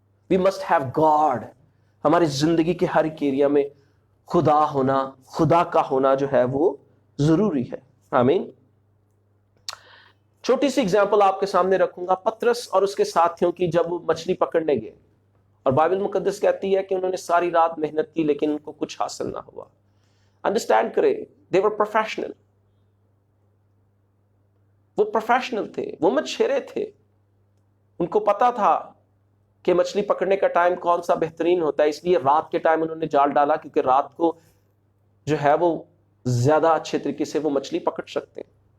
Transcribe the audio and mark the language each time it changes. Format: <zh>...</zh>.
<en>We must have God.</en> <ur>ہماری زندگی کے ہر ایک ایریا میں خدا کا ہونا جو ہے وہ ضروری ہے. آمین. چھوٹی سی اگزامپل آپ کے سامنے رکھوں گا. پترس اور اس کے ساتھیوں کی جب وہ مچھلی پکڑنے گئے، اور بائبل مقدس کہتی ہے کہ انہوں نے ساری رات محنت کی لیکن ان کو کچھ حاصل نہ ہوا.</ur> <en>Understand کرے، they were professional.</en> <ur>وہ پروفیشنل تھے، وہ مچھیرے تھے. ان کو پتا تھا کہ مچھلی پکڑنے کا ٹائم کون سا بہترین ہوتا ہے، اس لیے رات کے ٹائم انہوں نے جال ڈالا، کیونکہ رات کو جو ہے وہ زیادہ اچھے طریقے سے وہ مچھلی پکڑ سکتے ہیں.</ur>